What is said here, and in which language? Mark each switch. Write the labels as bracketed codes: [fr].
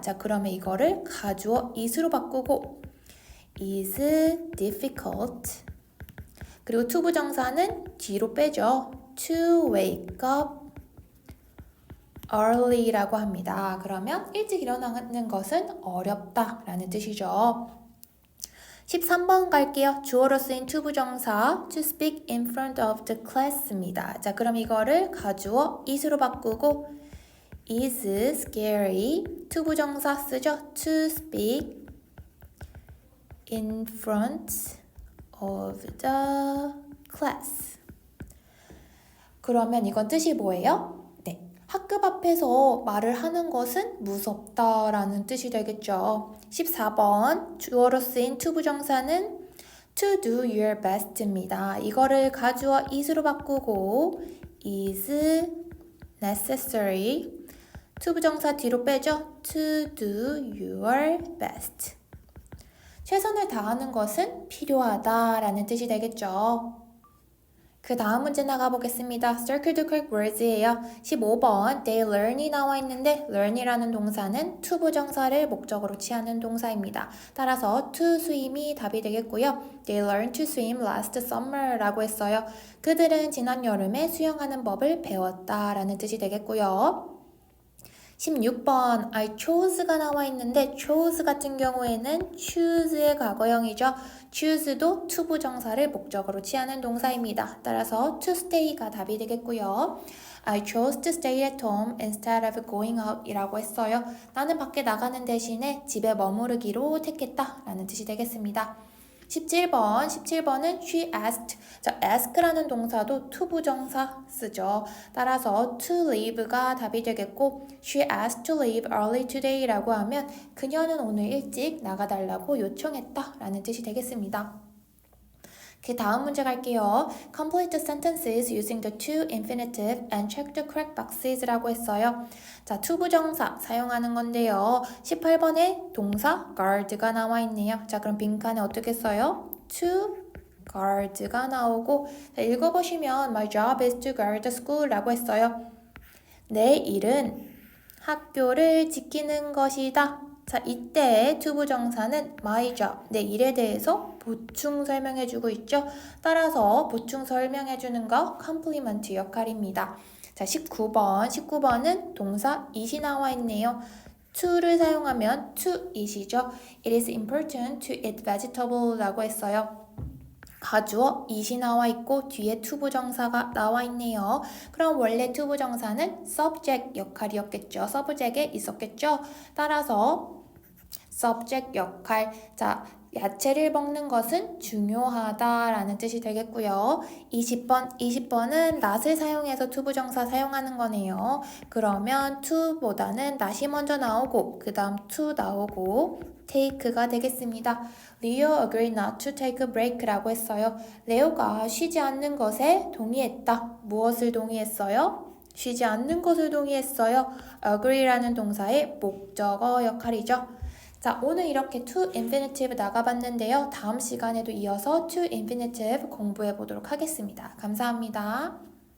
[ko] 자, 그러면 이거를 가주어 is로 바꾸고 is difficult. 그리고 투부정사는 뒤로 빼죠. [en] To wake up early라고 합니다. [ko] 그러면 일찍 일어나는 것은 어렵다 라는 뜻이죠. 13번 갈게요. 주어로 쓰인 투부정사 to speak in front of the class 입니다. 자, 그럼 이거를 가주어 is로 바꾸고 is scary 투부정사 쓰죠. [en] to speak in front of the class. [ko] 그러면 이건 뜻이 뭐예요? 학급 앞에서 말을 하는 것은 무섭다라는 뜻이 되겠죠. 14번 주어로 쓰인 투부정사는 to do your best 입니다. 이거를 가주어 is로 바꾸고 is necessary 투부정사 뒤로 빼죠. to do your best 최선을 다하는 것은 필요하다라는 뜻이 되겠죠. 그 다음 문제 나가보겠습니다. [en] Circle the correct words예요. [ko] 15번 They learn 이 나와 있는데 learn이라는 동사는 to 부정사를 목적으로 취하는 동사입니다. 따라서 to swim이 답이 되겠고요. [en] They learned to swim last summer 라고 했어요. [ko] 그들은 지난 여름에 수영하는 법을 배웠다 라는 뜻이 되겠고요. 16번 I chose 가 나와 있는데 chose 같은 경우에는 choose의 과거형이죠. choose도 to 부정사를 목적으로 취하는 동사입니다. 따라서 to stay가 답이 되겠고요. [en] I chose to stay at home instead of going out 이라고 했어요. [ko] 나는 밖에 나가는 대신에 집에 머무르기로 택했다 라는 뜻이 되겠습니다. 17번은 she asked. 자, ask라는 동사도 to 부정사 쓰죠. 따라서 to leave가 답이 되겠고 she asked to leave early today 라고 하면 그녀는 오늘 일찍 나가달라고 요청했다 라는 뜻이 되겠습니다. [en] 그 다음 문제 갈게요. Complete the sentences using the to infinitive and check the correct boxes 라고 했어요. [ko] 자, to 부정사 사용하는 건데요. 18번에 동사 guard가 나와 있네요. 자, 그럼 빈칸에 어떻게 써요? [en] to guard가 나오고 자, 읽어보시면 My job is to guard the school 라고 했어요. [ko] 내 일은 학교를 지키는 것이다. 자, 이때 to 부정사는 my job, 내 일에 대해서 보충 설명해주고 있죠. 따라서 보충 설명해주는 거 complement 역할입니다. 자, 19번은 동사 it이 나와 있네요. to를 사용하면 to it이죠. [en] It is important to eat vegetable 라고 했어요. [ko] 가주어 it이 나와 있고 뒤에 to 부정사가 나와 있네요. 그럼 원래 to 부정사는 subject 역할이었겠죠. subject에 있었겠죠. 따라서 subject 역할. 자, 야채를 먹는 것은 중요하다라는 뜻이 되겠고요. 20번은 not을 사용해서 to 부정사 사용하는 거네요. 그러면 to보다는 not이 먼저 나오고 그 다음 to 나오고 take가 되겠습니다. [en] Leo agreed not to take a break 라고 했어요. [ko] 레오가 쉬지 않는 것에 동의했다. 무엇을 동의했어요? 쉬지 않는 것을 동의했어요. agree라는 동사의 목적어 역할이죠. 자, 오늘 이렇게 to infinitive 나가봤는데요. 다음 시간에도 이어서 to infinitive 공부해 보도록 하겠습니다. 감사합니다.